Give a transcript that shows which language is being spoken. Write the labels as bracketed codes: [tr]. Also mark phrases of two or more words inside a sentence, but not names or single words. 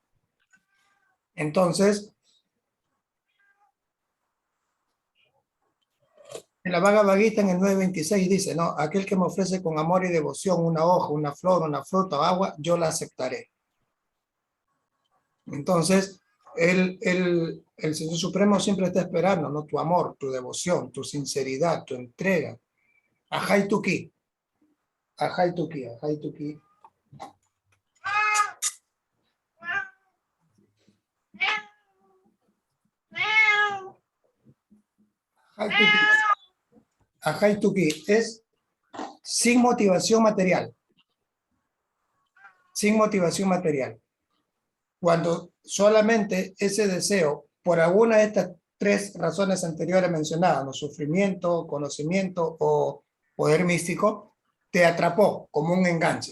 [es] Entonces, en la Bhagavad Gita, en el 9.26 dice, ¿no? Aquel que me ofrece con amor y devoción una hoja, una flor, una fruta o agua, yo la aceptaré. Entonces, el Señor Supremo siempre está esperando, ¿no? Tu amor, tu devoción, tu sinceridad, tu entrega. [sa] Ajay tuki. Ajay tuki, ajay tuki. Ajay tuki [es] es sin motivación material. Sin motivación material. Cuando solamente ese deseo, por alguna de estas 3 razones anteriores mencionadas, ¿no? Sufrimiento, conocimiento o poder místico, te atrapó como un enganche.